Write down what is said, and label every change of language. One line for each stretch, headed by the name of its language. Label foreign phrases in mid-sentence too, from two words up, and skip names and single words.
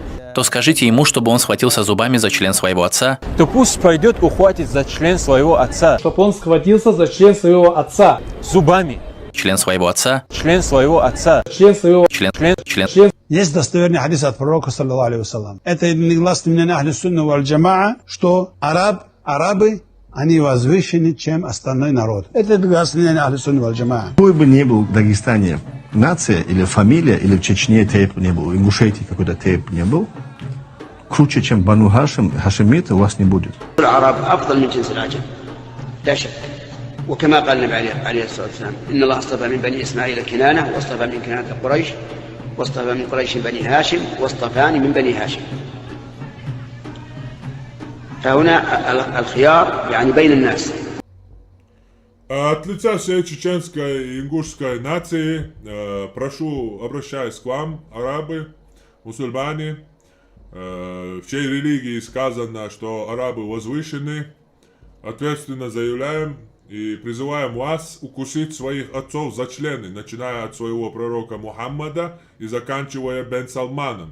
Russian: то скажите ему, чтобы он схватился зубами за член своего отца, то пусть пойдет ухватить за член своего отца, чтобы он схватился за член своего отца зубами. Член своего отца. Член своего отца. Член своего... Член. Есть достоверный хадис от пророка,
Arabic: صلى الله عليه وسلم.
Russian: Это негласно мнение
Arabic: أهل السنة والجماعة,
Russian: что арабы, они возвышены, чем остальной народ. Это негласно мнение
Arabic: أهل السنة والجماعة.
Russian: Какой бы ни был в Дагестане нация или фамилия, или в Чечне тейп не был, в Ингушетии какой-то тейп не был, круче, чем Бану Хашим, хашимиты у вас не будет.
Arabic: وكما قال النبي عليه الصلاة والسلام: إن الله اصطفى من بني إسماعيل كنانة، واصطفى من كنانة قريش، واصطفى من قريش بني هاشم، واصطفاني من بني هاشم. فهنا الخيار يعني بين الناس.
Russian: От лица всей чеченской и ингушской нации прошу, обращаясь к вам, арабы, мусульмане, в чьей религии сказано, что арабы возвышены, ответственно заявляем и призываем вас укусить своих отцов за члены, начиная от своего пророка Мухаммада и заканчивая Бен Салманом.